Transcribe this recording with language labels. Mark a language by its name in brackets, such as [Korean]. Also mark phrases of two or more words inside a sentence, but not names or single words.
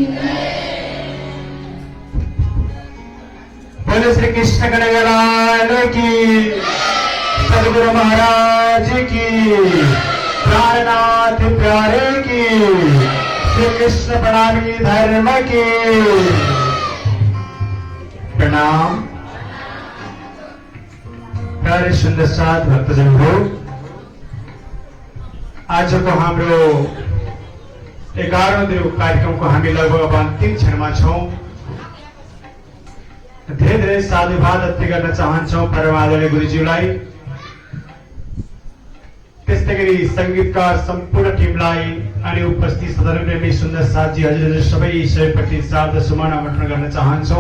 [Hindi] बोले श्री कृष्ण कन्हैया की, सदगुरु महाराज की, प्राणनाथ प्यारे की, श्री कृष्ण प्रणामी धर्म की। [Nepali] प्रणाम। प्यारे सुंदर साथ भक्तजन हो, आज को हाम्रो 11औं दिन कार्यक्रम को हामी लगभग अब अन्तिम क्षणमा छौं। धेरै धेरै साधुवाद व्यक्त गर्न चाहन्छौं परमादरणीय गुरुज्यूलाई, त्यस्तै गरी संगीतकार सम्पूर्ण टिमलाई अनि उपस्थित सदरप्रेमी सुन्दर साथजी हजुरहरू सबै सबैप्रति शारदा सुमन समर्पण गर्न चाहन्छौं।